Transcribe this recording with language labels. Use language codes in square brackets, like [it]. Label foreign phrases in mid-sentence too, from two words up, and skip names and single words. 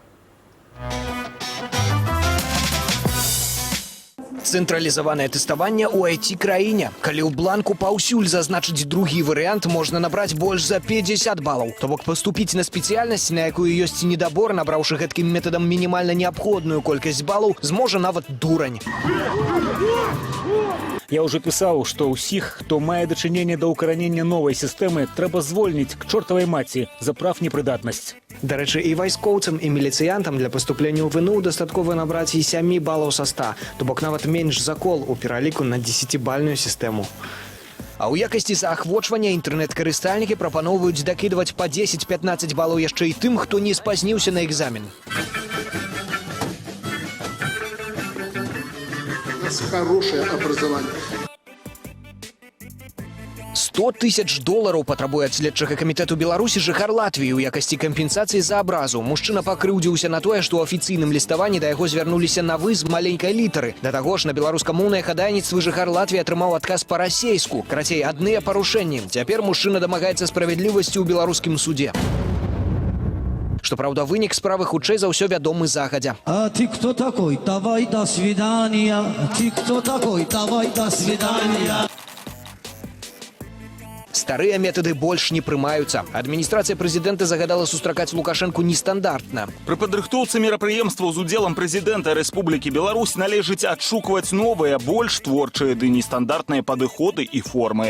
[be] Цэнтралізаванае тэставанне ў IT-краіне. Калі ў бланку паўсюль зазначыць другі варыянт, можна набраць больш за 50 балаў. То бок паступіць на спецыяльнасць, на якую ёсць недабор, набраўшы гэткім метадам мінімальна неабходную колькасць балаў, зможа нават дурань. [ru] Я уже писал, что [be] ўсіх, хто мае дачыненне да ўкаранення новай сістэмы, трэба звольніць к чортавай маці за прафнепрыдатнасць. Дарэчы, і вайскоўцам, і міліцыянтам для паступлення ў ВНУ дастаткова набраць і 7 балаў са 100, то бок нават менш за кол у пераліку на 10-бальную сістэму. А ў якасці заахвочвання інтэрнэт-карыстальнікі прапаноўваюць дакідваць па 10-15 балаў яшчэ і тым, хто не спазніўся на экзамен. [ru] Хорошее образование. [be] 100 тысяч долараў патрабуе ад следчага камітэту Беларусі жыхар Латвіі ў якасці кампенсацыі за абразу. Мужчына пакрыўдзіўся на тое, што ў афіцыйным ліставанні да яго звярнуліся на вы з маленькай літары. Да таго ж на беларускамоўнае хадайніцтвы жыхар Латвіі атрымаў адказ па-расейску. Карацей, адныя парушэнні. Цяпер мужчына дамагаецца справядлівасці ў беларускім суде. Што праўда, вынік справы хутчэй за ўсё вядомы загадзя. [ru] А ты кто такой? Давай до свидания. Ты кто такой? Давай до свидания. [be] Старыя метады больш не прымаюцца. Адміністрацыя прэзідэнта загадала сустракаць Лукашэнку нестандартна. Пры падрыхтоўцы мерапрыемстваў з удзелам прэзідэнта Рэспублікі Беларусь належыць адшукваць новыя, больш творчыя ды нестандартныя падыходы і формы.